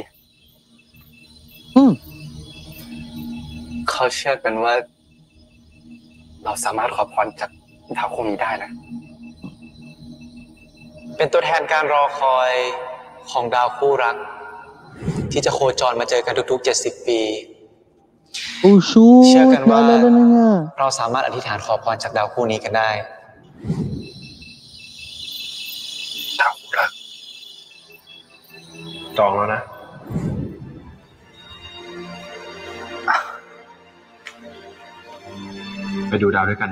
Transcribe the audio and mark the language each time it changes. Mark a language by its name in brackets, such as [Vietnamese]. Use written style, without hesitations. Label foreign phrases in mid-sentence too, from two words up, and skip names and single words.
[Thai] เขาเชื่อกันว่า เราสามารถขอพรจากดาวคู่นี้ได้นะ เป็นตัวแทนการรอคอยของดาวคู่รัก ที่จะโคจรมาเจอกันทุกๆ70 ปี โอ้ชู เชื่อกันว่า [Filipino] naalala na niya. [Thai] เราสามารถอธิษฐานขอพรจากดาวคู่นี้กันได้ ดาวคู่รัก จองแล้วนะ ไปดูดาวด้วยกันนะ